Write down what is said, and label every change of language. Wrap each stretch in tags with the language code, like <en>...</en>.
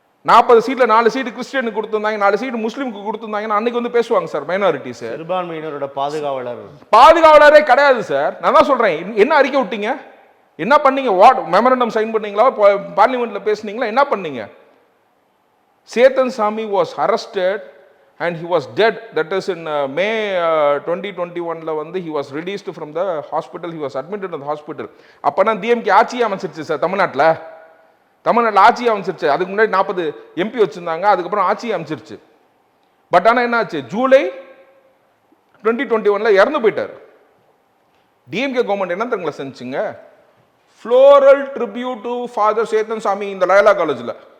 <ta>40 சீட்ல 4 சீட்டு கிறிஸ்டியனுக்கு கொடுத்துருந்தாங்க, 4 சீட்டு முஸ்லீமுக்கு கொடுத்துருந்தாங்கன்னா அன்னைக்கு வந்து பேசுவாங்க சார். மைனாரிட்டி சார், சிறுபான்மையினரோட பாதுகாவலரே கிடையாது சார். நான் தான் சொல்றேன், என்ன அறிக்கை விட்டீங்க, என்ன பண்ணீங்க? மெமரண்டம் சைன் பண்ணீங்களா, பார்லிமெண்ட்ல பேசுனீங்களா, என்ன பண்ணீங்க?</ta> <en>Chetan Swamy was arrested and he was dead. That is in May 2021 வந்து he was released from the hospital, he was admitted in the hospital.</en> <ta>அப்பனா டிஎம்கே ஆட்சி அமைச்சிருச்சு சார் தமிழ்நாட்டில் ஆட்சி அமைச்சிருச்சு. அதுக்கு முன்னாடி 40 எம்பி வச்சிருந்தாங்க, அதுக்கப்புறம் ஆட்சி அமைச்சிருச்சு. பட் ஆனால் என்ன ஆச்சு, ஜூலை 2021 இறந்து போயிட்டார். டிஎம்கே கவர்மெண்ட் என்ன தெரியுங்களா செஞ்சுங்க? Floral tribute to father Chetan சாமி இந்த லயோலா காலேஜில்.</ta>